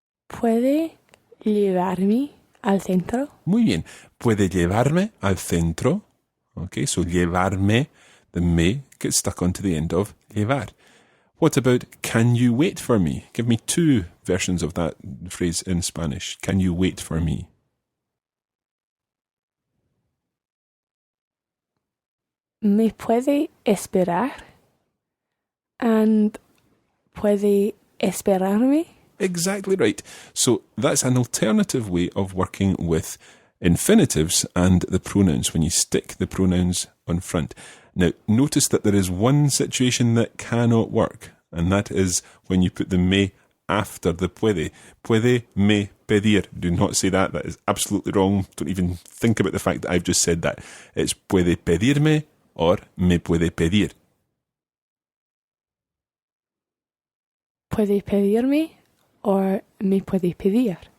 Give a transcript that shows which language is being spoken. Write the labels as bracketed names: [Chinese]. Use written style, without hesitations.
[Spanish] ¿Puede llevarme al centro? Muy bien. ¿Puede llevarme al centro? [English] Okay, so llevarme, the me gets stuck onto the end of llevar. What about can you wait for me? Give me two versions of that phrase in Spanish. Can you wait for me? [Spanish] ¿Me puede esperar? And ¿puede esperarme? [English] Exactly right. So that's an alternative way of working with infinitives and the pronouns when you stick the pronouns on front. Now, notice that there is one situation that cannot work, and that is when you put the me after the puede. [Spanish] Puede me pedir. [English] Do not say that. That is absolutely wrong. Don't even think about the fact that I've just said that. It's puede pedirme or me puede pedir. [Spanish] ¿Puede pedirme or me puede pedir?